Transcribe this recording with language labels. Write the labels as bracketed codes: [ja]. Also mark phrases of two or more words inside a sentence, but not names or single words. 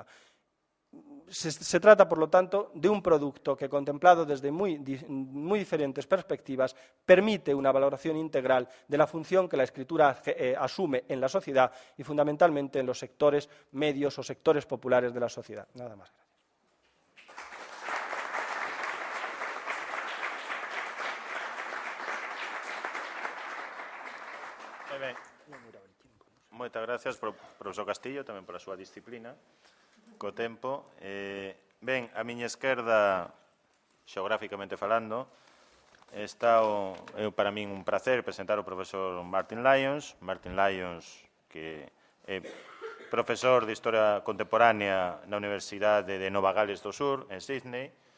[es] Se trata, por lo tanto, de un producto que, contemplado desde muy diferentes perspectivas, permite una valoración integral de la función que la escritura asume en la sociedad y, fundamentalmente, en los sectores medios o sectores populares de la sociedad. Nada más. [gl] Moitas gracias, profesor Castillo, tamén pola súa disciplina, co tempo. Ben, a miña esquerda, xeográficamente falando, está para min un placer presentar o profesor Martin Lyons. Martin Lyons, que é profesor de Historia Contemporánea na Universidade de Nova Gales do Sur, en Sydney.